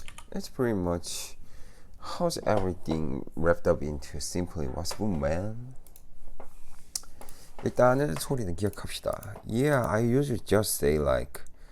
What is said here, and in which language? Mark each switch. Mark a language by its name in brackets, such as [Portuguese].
[English] It's pretty much how's everything wrapped up into simply what's good, man? [Korean] 일단은 소리는 기억합시다. [English] Yeah, I usually just say like.